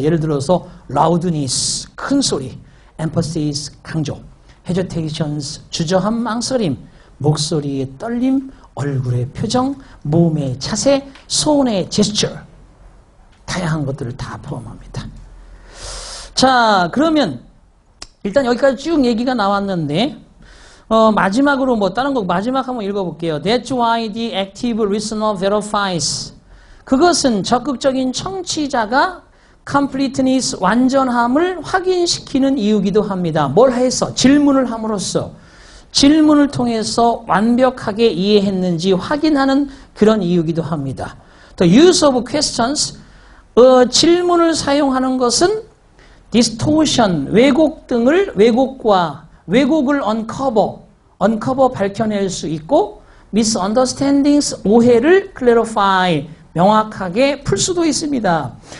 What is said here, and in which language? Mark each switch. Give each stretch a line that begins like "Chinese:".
Korean: 예를 들어서 loudness, 큰 소리, emphasis, 강조, hesitations, 주저함, 망설임, 목소리의 떨림, 얼굴의 표정, 몸의 자세, 손의 제스처. 다양한 것들을 다 포함합니다. 자, 그러면 일단 여기까지 쭉 얘기가 나왔는데 마지막으로 뭐 다른 거 마지막 한번 읽어볼게요.
English: That's why the active listener verifies.
Korean: 그것은 적극적인 청취자가 completeness, 완전함을 확인시키는 이유기도 합니다. 뭘 해서? 질문을 함으로써 질문을 통해서 완벽하게 이해했는지 확인하는 그런 이유기도 합니다.
English: The use of questions,
Korean: 질문을 사용하는 것은 distortion, 왜곡 등을 왜곡을 uncover 밝혀낼 수 있고 misunderstandings, 오해를 clarify, 명확하게 풀 수도 있습니다.